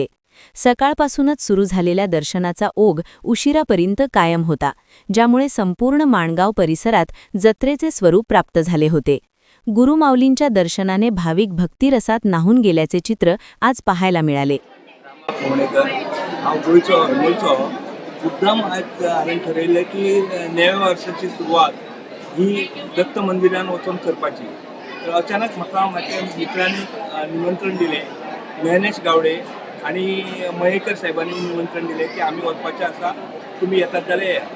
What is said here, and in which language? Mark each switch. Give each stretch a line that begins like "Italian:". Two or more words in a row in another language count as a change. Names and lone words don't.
Marathi: सकाळपासूनच सुरू झालेल्या दर्शनाचा ओघ उशिरापर्यंत कायम होता, ज्यामुळे संपूर्ण माणगाव परिसरात जत्रेचे स्वरूप प्राप्त झाले होते. गुरुमाऊलींच्या दर्शनाने भाविक भक्तिरसात न्हाऊन गेल्याचे चित्र आज पाहायला मिळाले.
Konkani: मुद्दाम आज हांवें ठरयलें की नव्या वर्साची सुरवात ही दत्त मंदिरान वचून करपाची. तर अचानक म्हाका म्हाज्या मित्रांनी निमंत्रण दिलें. मेहनेश गावडे आणि मयेकर साहेबांनी निमंत्रण दिलें की आमी वचपाचें आसा, तुमी येतात जाल्यार या.